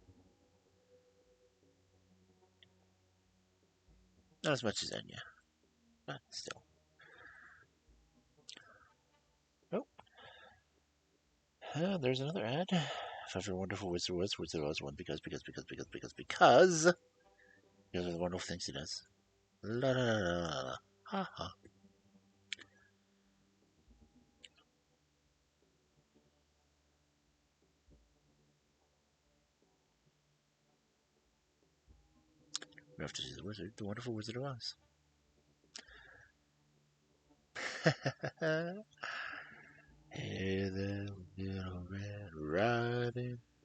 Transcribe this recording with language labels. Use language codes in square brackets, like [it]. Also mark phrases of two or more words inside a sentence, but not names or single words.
[en] Not as much as Enya, but still. Oh, there's another ad. If every wonderful wizard was one because of the wonderful things he does. La la la la la. Ha ha. We have to see the wizard, the wonderful Wizard of Oz. Hey there, little Red Riding.